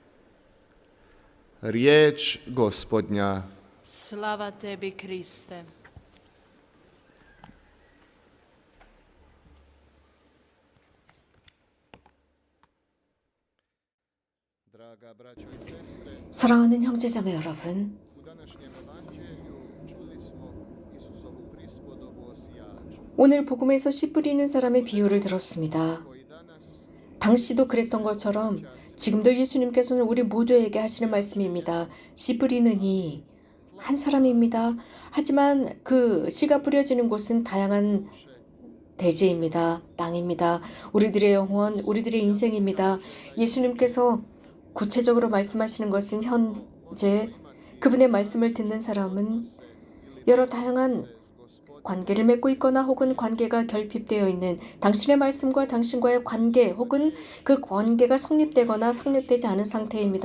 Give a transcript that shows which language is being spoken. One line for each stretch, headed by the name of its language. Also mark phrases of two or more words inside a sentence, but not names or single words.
Croatian: Riječ Gospodnja. Slava tebi, Kriste. Draga braćo i sestre,
Korean: 사랑하는 형제자매 여러분,
Croatian: u današnjem evanđelju čuli smo Isusovu prispodobu o sijaču,
Korean: 오늘 복음에서 씨 뿌리는 사람의 비유를 들었습니다.
Croatian: koji danas
Korean: 당시도 그랬던 것처럼 지금도 예수님께서는 우리 모두에게 하시는 말씀입니다. 씨 뿌리는 이 한 사람입니다. 하지만 그 씨가 뿌려지는 곳은 다양한 대지입니다. 땅입니다. 우리들의 영혼, 우리들의 인생입니다. 예수님께서 구체적으로 말씀하시는 것은 현재 그분의 말씀을 듣는 사람은 여러 다양한 관계를 맺고 있거나 혹은 관계가 결핍되어 있는 당신의 말씀과 당신과의 관계 혹은 그 관계가 성립되거나 성립되지 않은 상태입니다.